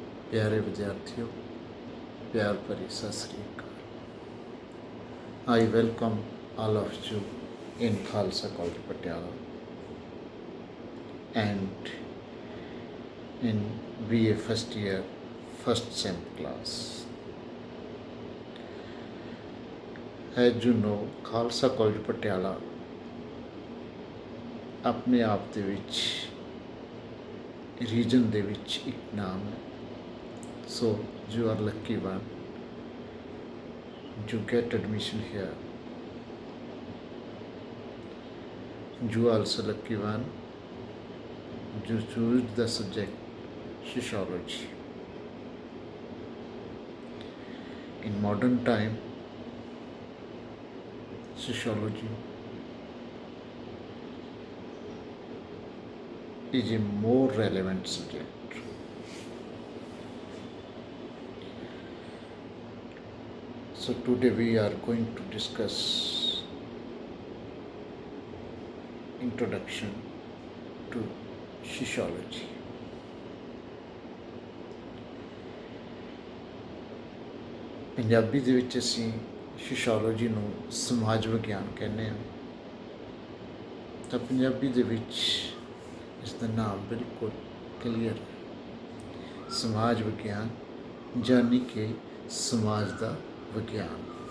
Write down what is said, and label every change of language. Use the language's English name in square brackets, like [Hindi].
[Hindi] प्यारे विद्यार्थियों, प्यार भरी सत श्री अकाल। [English] I welcome all of you in Khalsa College Patiala and in BA first year, first sem class. As you know, [Punjabi] Khalsa College Patiala ਆਪਣੇ ਆਪ ਦੇ ਵਿੱਚ ਰੀਜਨ ਦੇ ਵਿੱਚ ਇੱਕ ਨਾਮ ਹੈ। [English] So you are lucky one. You get admission here. You also lucky one. You choose the subject sociology. In modern time, sociology is a more relevant subject. So today we are going to discuss introduction to sociology. [Punjabi] Punjabi ਦੇ ਵਿੱਚ ਅਸੀਂ sociology ਨੂੰ ਸਮਾਜ ਵਿਗਿਆਨ ਕਹਿੰਦੇ ਹਾਂ। ਤਾਂ ਪੰਜਾਬੀ ਦੇ ਵਿੱਚ ਇਸ ਦਾ ਨਾਮ ਬਿਲਕੁਲ ਕਲੀਅਰ ਹੈ, ਸਮਾਜ ਵਿਗਿਆਨ, ਯਾਨੀ ਕਿ ਸਮਾਜ ਦਾ ਵਿਗਿਆਨ।